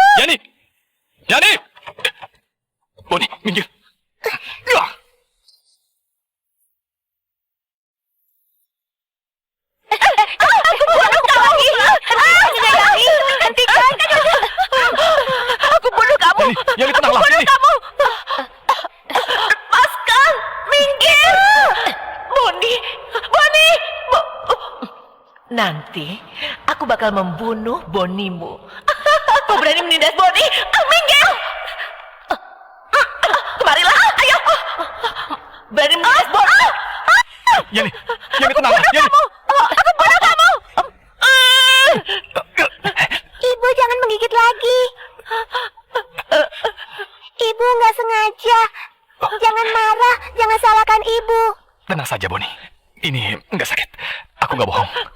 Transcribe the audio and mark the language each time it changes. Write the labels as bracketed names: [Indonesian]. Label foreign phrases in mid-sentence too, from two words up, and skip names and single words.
[Indonesian] Yani! Yani! Boni, minggir. Aku bunuh kamu! Nyonya Yani! Hentikan! Aku bunuh kamu! Yani, tenanglah. Yani. Kamu! Lepaskan! Minggir! Boni! Boni! Nanti aku bakal membunuh Bonimu. Kau berani menindas Boni? Minggir! Kemarilah, ayo! Berani menindas Boni? Yani, Yani tenanglah. Yani. Aku bunuh kamu! Ibu jangan menggigit lagi. Ibu nggak sengaja. Jangan marah, jangan salahkan ibu. Tenang saja, Boni. Ini nggak sakit. Aku nggak bohong.